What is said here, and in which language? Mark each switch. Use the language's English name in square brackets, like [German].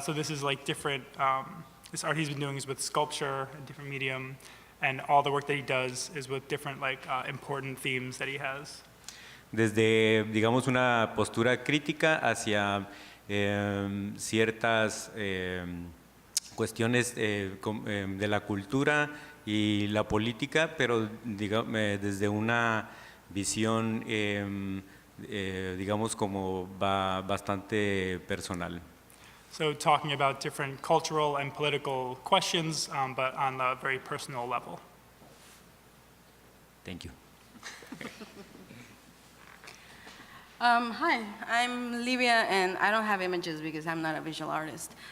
[English] So this is like different, this art he's been doing is with sculpture, a different medium, and all the work that he does is with different like important themes that he has. [Spanish] Desde, digamos, una postura crítica hacia ciertas cuestiones de la cultura y la política, pero desde una visión, digamos, como bastante personal. [English] So talking about different cultural and political questions, but on a very personal level. Thank you. Hi, I'm Livia, and I don't have images because I'm not a visual artist.